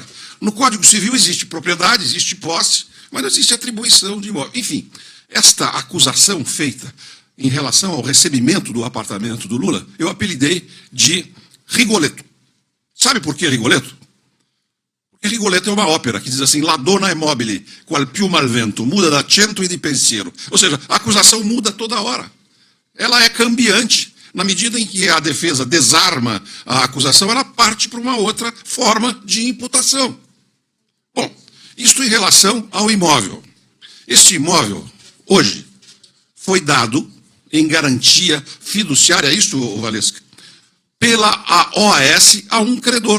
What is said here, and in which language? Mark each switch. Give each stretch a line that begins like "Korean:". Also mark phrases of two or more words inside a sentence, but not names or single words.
Portuguese: No Código Civil existe propriedade, existe posse, mas não existe atribuição de imóvel. Enfim, esta acusação feita em relação ao recebimento do apartamento do Lula, eu apelidei de Rigoletto. Sabe por que Rigoletto? Porque Rigoletto é uma ópera que diz assim,
Italian: La donna è mobile, qual più mal vento, muda d'accento e di pensiero.
Portuguese: Ou seja, a acusação muda toda hora. Ela é cambiante. Na medida em que a defesa desarma a acusação, ela parte para uma outra forma de imputação. Bom, isto em relação ao imóvel. Este imóvel, hoje, foi dado em garantia fiduciária, isto, Valesca, pela OAS a um credor.